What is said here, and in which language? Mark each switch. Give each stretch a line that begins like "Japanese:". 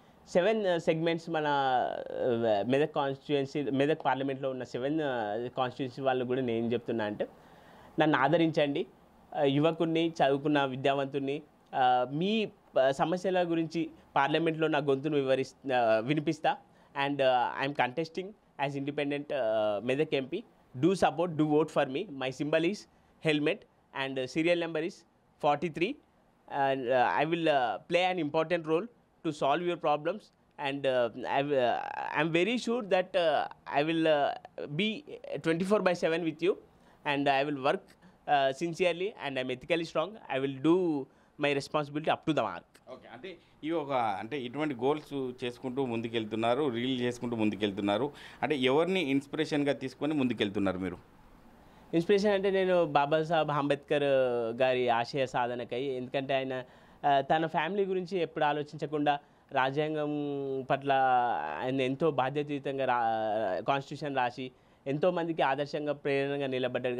Telugu: 7 segments మన Medak constituency, Medak పార్లమెంట్లో ఉన్న 7 కాన్స్టిట్యుయెన్సీ వాళ్ళు కూడా నేను ఏం చెప్తున్నా అంటే, నన్ను ఆదరించండి. యువకుడిని, చదువుకున్న విద్యావంతుడిని. మీ సమస్యల గురించి పార్లమెంట్లో నా గొంతును వినిపిస్తా.
English: And I'm contesting as independent Medak MP. Do support, do vote for me. My symbol is helmet and serial number is 43, and I will play an important role to solve your problems, and I'm very sure that I will be 24/7 with you, and I will work sincerely, and I'm ethically strong. I will do my responsibility up to the mark.
Telugu: Okay, అంటే ఈ ఒక అంటే ఇటువంటి goals చేసుకుంటూ ముందుకెళ్తున్నారు, reel చేసుకుంటూ ముందుకెళ్తున్నారు. అంటే ఎవరిని ఇన్స్పిరేషన్గా తీసుకొని ముందుకెళ్తున్నారు మీరు? ఇన్స్పిరేషన్ అంటే నేను బాబాసాహెబ్ అంబేద్కర్ గారి ఆశయ సాధనకై. ఎందుకంటే ఆయన తన ఫ్యామిలీ గురించి ఎప్పుడు ఆలోచించకుండా రాజ్యాంగం పట్ల ఆయన ఎంతో బాధ్యతాయుతంగా కాన్స్టిట్యూషన్ రాసి ఎంతోమందికి ఆదర్శంగా, ప్రేరణగా నిలబడ్డాడు.